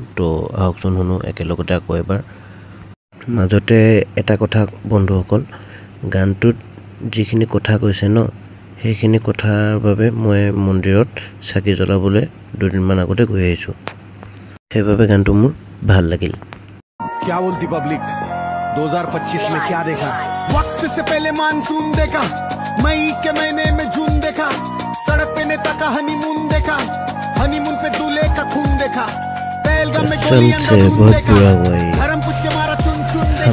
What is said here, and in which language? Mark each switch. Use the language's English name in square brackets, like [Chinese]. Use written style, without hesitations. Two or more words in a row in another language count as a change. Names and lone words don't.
[Assamese] তো আহকচোন শুনো একেলগতে আকৌ এবাৰ। মাজতে এটা কথা বন্ধুসকল, গানটোত যিখিনি কথা কৈছে ন, সেইখিনি কথাৰ বাবে মই মন্দিৰত চাকি জ্বলাবলৈ দুদিনমান আগতে গৈ আহিছোঁ। সেইবাবে গানটো মোৰ ভাল লাগিল। [Hindi] क्या बोलती पब्लिक 2025 में क्या देखा? वक्त से पहले मानसून देखा, मई के महीने में जून देखा, सड़क पे नेता का हनीमून देखा, हनीमून पे दूल्हे का खून देखा, पहलगाम में गोली अंधाधुंध देखा, धर्म पूछ के मारा चुन चुन देखा,